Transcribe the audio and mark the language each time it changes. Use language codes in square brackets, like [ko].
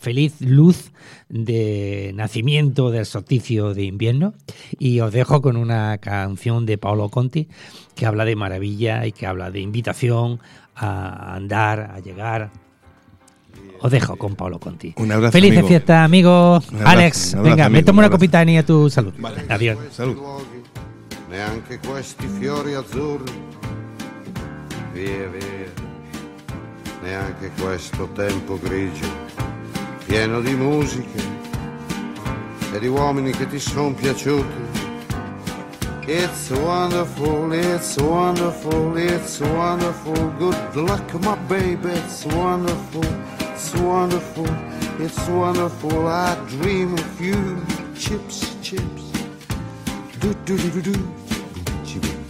[es] Feliz luz de nacimiento del solsticio de invierno, y os dejo con una canción de Paolo Conti que habla de maravilla y que habla de invitación a andar, a llegar. Os dejo con Paolo Conti. Un abrazo. Feliz amigo. Fiesta, amigo. Abrazo, Alex, abrazo, venga, amigo, me tomo una copita y a tu salud. Vale, adiós. Salud. [it] Neanche questi fiori azzurri. Via, via. Neanche questo tempo grigio. Pieno di musiche. E di uomini che ti sono piaciuti. [en] It's wonderful, it's wonderful, it's wonderful. Good luck, my baby, it's wonderful. It's wonderful, it's wonderful. I dream of you. Chips, chips. Do do do do do. Chips.